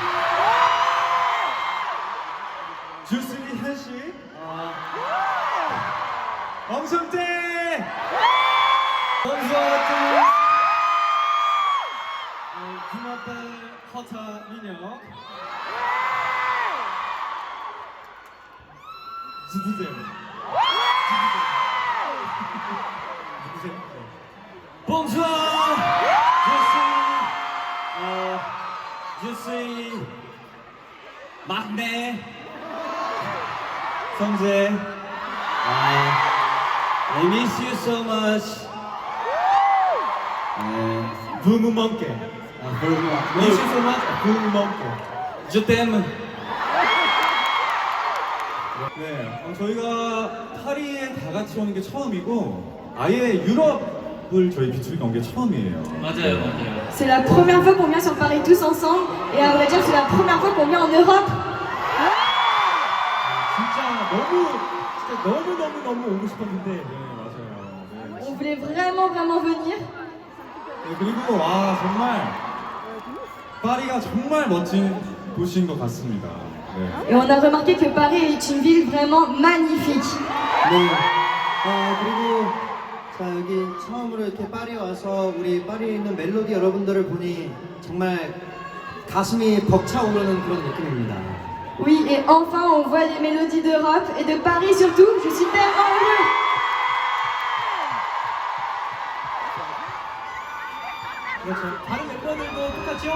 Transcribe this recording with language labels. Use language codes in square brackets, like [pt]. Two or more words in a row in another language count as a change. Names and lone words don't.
[fr] Je suis 현식. 엄성태. Bonjour à tous. [ko] 마지막 누구세요? [fr] Bonsoir, je suis 막내 성재. [en] I miss you so much. 부무멍게. Miss you so much. 부무멍게. [fr] Je t'aime. [ko] 네, 저희가 파리에 다 같이 오는 게 처음이고 아예 유럽을 저희 B2B가 온 게 처음이에요. 맞아요. [fr] C'est la première fois qu'on vient sur Paris tous ensemble et à vrai dire c'est la première fois qu'on vient en Europe. [ko] 진짜 너무 오고 싶었는데. 네, 맞아요. 네. [fr] On voulait vraiment venir. [ko] 네, 그리고 와 정말 파리가 정말 멋진 도시인 것 같습니다. 네. [fr] Et on a remarqué que Paris est une ville vraiment magnifique. [ko] 네. 그리고 자 여기 처음으로 이렇게 파리에 와서 우리 파리에 있는 멜로디 여러분들을 보니 정말 가슴이 벅차오르는 그런 느낌입니다. [fr] Oui, et enfin on voit les mélodies d'Europe et de Paris surtout. Je suis tellement heureux. [ko] 그렇죠. 다른 멤버들도 똑같죠?